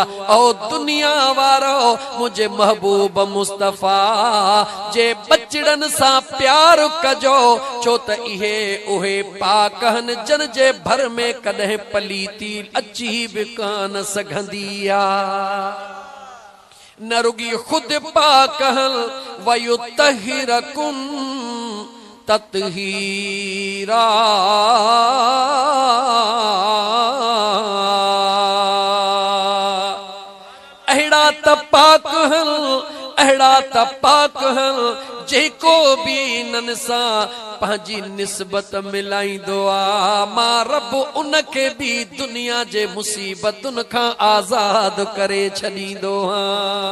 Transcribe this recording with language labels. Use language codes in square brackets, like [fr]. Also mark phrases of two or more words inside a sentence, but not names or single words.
[sd] ओ दुनिया वारो मुझे महबूब मुस्तफ़ा जे बचड़न सा प्यार कजो छो त इहे उहे पाक हन जन जे भर में कॾहिं पलीती अची बि कान सघंदी आ। न रुगी खुद पाक हन [ar] ويطهركم تطهيرا. [sd] अहिड़ा त पाक हन अहिड़ा त पाक हन जेको भी इन्हनि सां पंहिंजी निस्बत मिलाईंदो आ मां रब उनखे भी दुनिया जे मुसीबतुनि खां आज़ाद करे छॾींदो आं।